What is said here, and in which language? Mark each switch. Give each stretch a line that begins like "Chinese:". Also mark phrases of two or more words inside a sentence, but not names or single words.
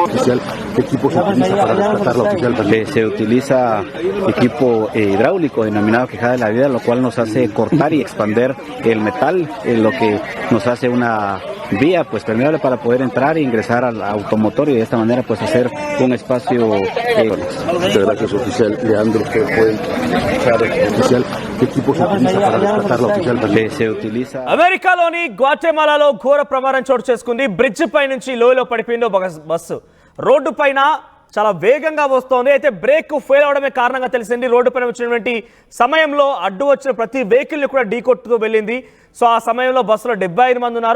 Spanish: equipo se utiliza para rescatar la oficial. Se utiliza equipo hidráulico denominado quejada de la vida, lo cual nos hace cortar y expander el metal, lo que nos hace una vía pues permeable para poder entrar e ingresar al automotor y de esta manera pues hacer un espacio. Muchas gracias, oficial Leandro, que fue el oficial. ¿Qué equipo se utiliza para rescatar la oficial? Se utiliza.
Telugu: అమెరికాలోని గ్వాటెమాలాలో ఘోర ప్రమాదం చోటు చేసుకుంది. బ్రిడ్జ్ పై నుంచి లోయలో పడిపోయిందో బస్సు. రోడ్డు పైన చాలా వేగంగా వస్తోంది. అయితే
English: brake fail
Telugu: అవడమే కారణంగా తెలిసింది. రోడ్డు పైన వచ్చినటువంటి సమయంలో అడ్డు వచ్చిన ప్రతి వెహికల్ని కూడా ఢీకొట్టుతూ వెళ్ళింది. సో ఆ సమయంలో బస్సులో 75 మంది ఉన్నారు.